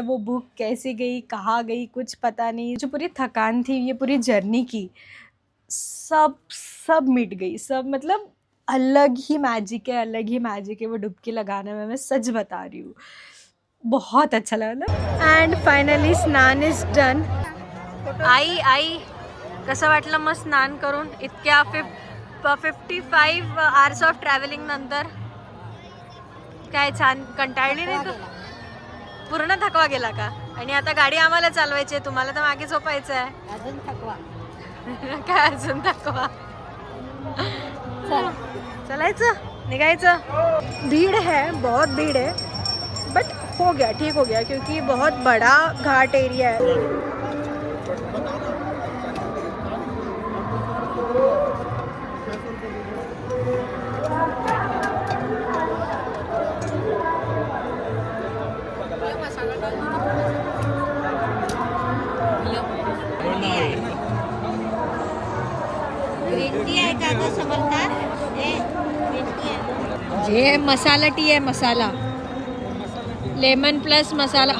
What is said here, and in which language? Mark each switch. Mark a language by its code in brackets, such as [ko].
[hi] वो भूख कैसी गई, कहाँ गई, कुछ पता नहीं। जो पूरी थकान थी ये पूरी जर्नी की, सब मिट गई। सब मतलब अलग ही मैजिक है वो डुबकी लगाने में, मैं सच बता रही हूँ, बहुत अच्छा लगा। [en] And finally स्नान is done. [mr] आई कसं वाटलं मग स्नान करून इतक्या [en] 55 hours of travelling [mr] नंतर? काय छान, कंटाळली नाही तू? पूर्ण थकवा गेला का? आणि आता गाडी आम्हाला चालवायची आहे, तुम्हाला तर मागे झोपायचं आहे. अजून थकवा. काय अजून थकवा? चलायचं, निघायचं. [hi] भीड़ है, बहुत भीड़ है, बट हो गया, ठीक हो गया, क्योंकि बहुत बड़ा घाट एरिया है। [mr] ग्रीन टी आहे का गं समजतात? ग्रीन टी आहे. [hi] ये मसाला टी है, मसाला लेमन प्लस मसाला.